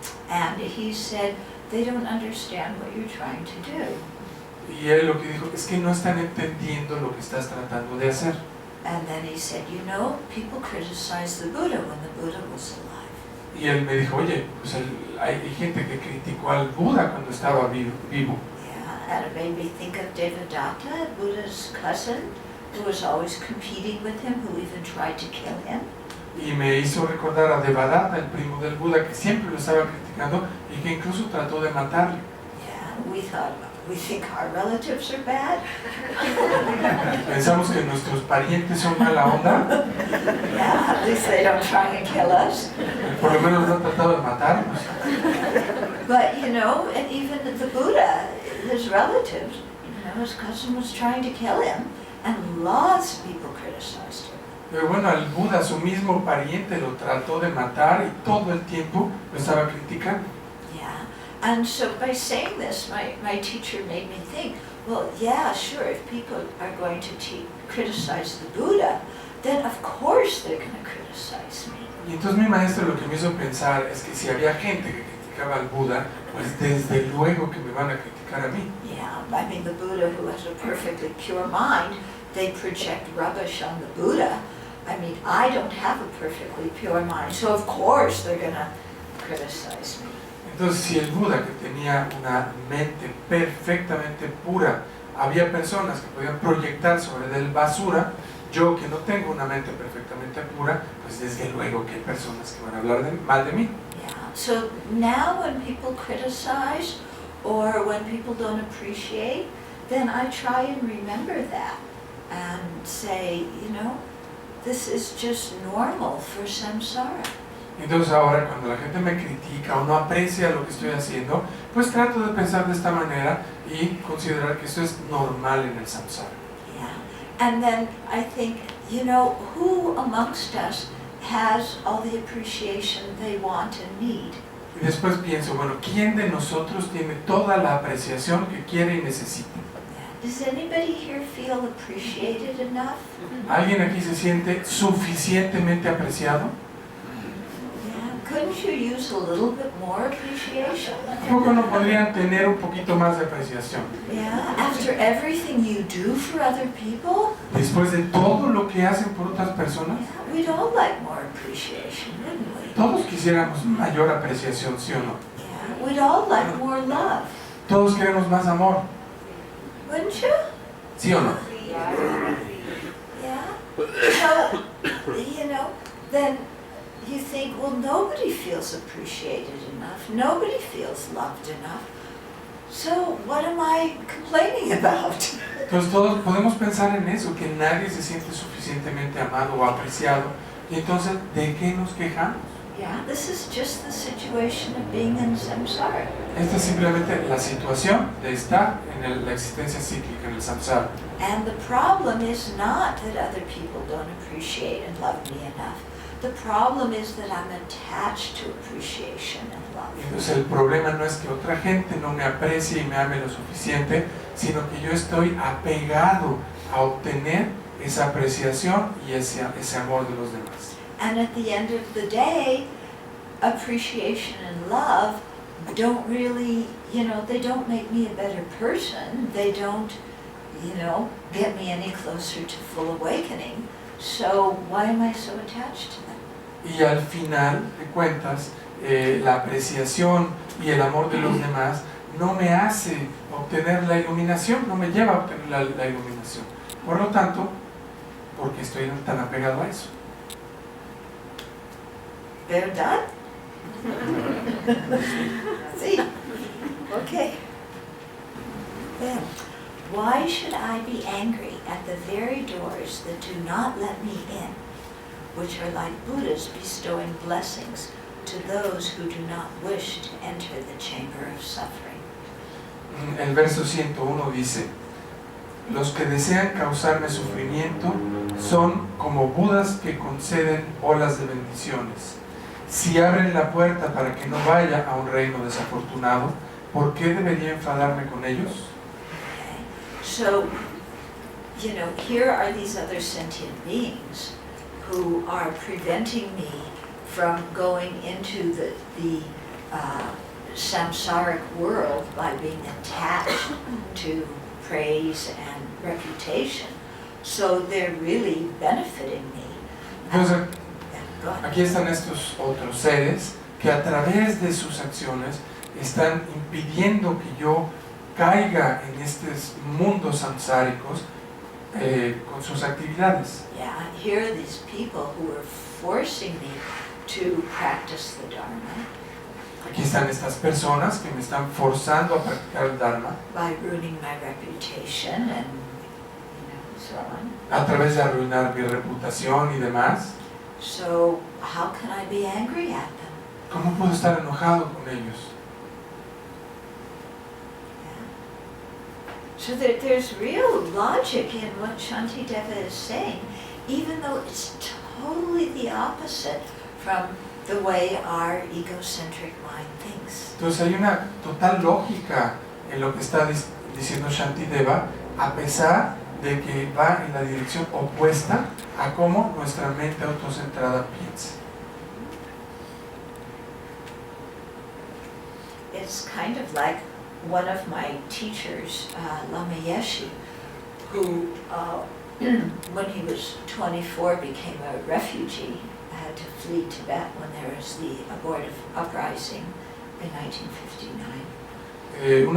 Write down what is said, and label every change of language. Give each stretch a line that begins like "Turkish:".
English: And he said, they don't understand what you're trying to do.
Spanish: Y él lo que dijo es que no están entendiendo lo que estás tratando de hacer.
English: And then he said, you know, people criticized the Buddha when the Buddha was alive.
Spanish: Y él me dijo, oye, pues hay gente que criticó al Buda cuando estaba vivo.
English: Yeah, and it made me think of Devadatta, Buddha's cousin, who was always competing with him, who even tried to kill him.
Spanish: Y me hizo recordar a Devadatta, el primo del Buda, que siempre lo estaba criticando y que incluso trató de matarle.
English: Yeah, we think our relatives are bad.
Spanish: Pensamos que nuestros parientes son mala onda,
English: Yeah, at least they don't try and kill us.
Spanish: por lo menos no han tratado de matarnos.
English: But, you know, and even the Buddha, his relatives, you know, his cousin was trying to kill him, and lots of people criticized him.
Spanish: Pero bueno, al Buda, su mismo pariente, lo trató de matar y todo el tiempo lo estaba criticando.
English: Yeah, and so by saying this, my teacher made me think, well, yeah, sure, if people are going to criticize the Buddha, then of course they're going to criticize me.
Spanish: Y entonces mi maestro lo que me hizo pensar es que si había gente que criticaba al Buda, pues desde luego que me van a criticar a mí.
English: Yeah, I mean, the Buddha, who has a perfectly pure mind, they project rubbish on the Buddha. I mean, I don't have a perfectly pure mind, so of course they're going to criticize me.
Spanish: Entonces, si el Buda, que tenía una mente perfectamente pura, había personas que podían proyectar sobre él basura, yo que no tengo una mente perfectamente pura, pues desde luego que hay personas que van a hablar mal de mí.
English: Yeah, so now when people criticize or when people don't appreciate, then I try and remember that and say, you know, this is just normal for samsara.
Spanish: Entonces ahora cuando la gente me critica o no aprecia lo que estoy haciendo, pues trato de pensar de esta manera y considerar que esto es normal en el samsara.
English: Yeah, and then I think, you know, who amongst us has all the appreciation they want and need?
Spanish: Y después pienso, bueno, ¿quién de nosotros tiene toda la apreciación que quiere y necesita?
English: Does anybody here feel appreciated enough?
Spanish: ¿Alguien aquí se siente suficientemente apreciado?
English: Yeah, couldn't you use a little bit more appreciation?
Spanish: ¿Por qué no podrían tener un poquito más de apreciación?
English: Yeah, after everything you do for other people,
Spanish: Después de todo lo que hacen por otras personas,
English: yeah, we'd all like more appreciation, wouldn't we?
Spanish: todos quisiéramos mayor apreciación, ¿sí o no?
English: Yeah, we'd all like more love,
Spanish: Todos queremos más amor,
English: wouldn't you?
Spanish: ¿sí o no?
English: Yeah. So, you know, then you think, well, nobody feels appreciated enough. Nobody feels loved enough. So what am I complaining about?
Spanish: Entonces todos podemos pensar en eso, que nadie se siente suficientemente amado o apreciado. Y entonces, ¿de qué nos quejamos?
English: Yeah, this is just the situation of being in samsara.
Spanish: Esta es simplemente la situación de estar en la existencia cíclica, en el samsara.
English: And the problem is not that other people don't appreciate and love me enough. The problem is that I'm attached to appreciation and love.
Spanish: Entonces el problema no es que otra gente no me aprecie y me ame lo suficiente, sino que yo estoy apegado a obtener esa apreciación y ese amor de los demás.
English: And at the end of the day, appreciation and love don't really, they don't make me a better person. They don't, get me any closer to full awakening. So why am I so attached to them?
Spanish: Y al final de cuentas, la apreciación y el amor de los demás no me hace obtener la iluminación, no me lleva a obtener la iluminación. Por lo tanto, ¿por qué estoy tan apegado a eso? ¿Verdad? Sí. Okay.
English: Then, why should I be angry at the very doors that do not let me in, which are like Buddhas bestowing blessings to those who do not wish to enter the chamber of suffering?
Spanish: El verso 101 dice: los que desean causarme sufrimiento son como Budas que conceden olas de bendiciones. Si abren la puerta para que no vaya a un reino desafortunado, ¿por qué debería enfadarme con ellos?
English: Okay. So, here are these other sentient beings who are preventing me from going into the samsaric world by being attached to praise and reputation. So they're really benefiting me.
Spanish: Entonces,
English: Go ahead.
Spanish: aquí están estos otros seres que a través de sus acciones están impidiendo que yo caiga en estos mundos samsáricos con sus actividades.
English: Yeah, here are these people who are forcing me to practice the Dharma
Spanish: Aquí están estas personas que me están forzando a practicar el Dharma
English: by ruining my reputation and so on.
Spanish: a través de arruinar mi reputación y demás.
English: So how can I be angry at them?
Spanish: ¿Cómo puedo estar enojado con ellos?
English: Yeah. So there's real logic in what Shantideva is saying, even though it's totally the opposite from the way our egocentric mind thinks.
Spanish: Entonces hay una total lógica en lo que está diciendo Shantideva, a pesar de que va en la dirección opuesta a cómo nuestra mente autocentrada piensa.
English: It's kind of like one of my teachers, Lama Yeshe, who when he was 24 became a refugee, had to flee Tibet when there was the abortive uprising in 1959.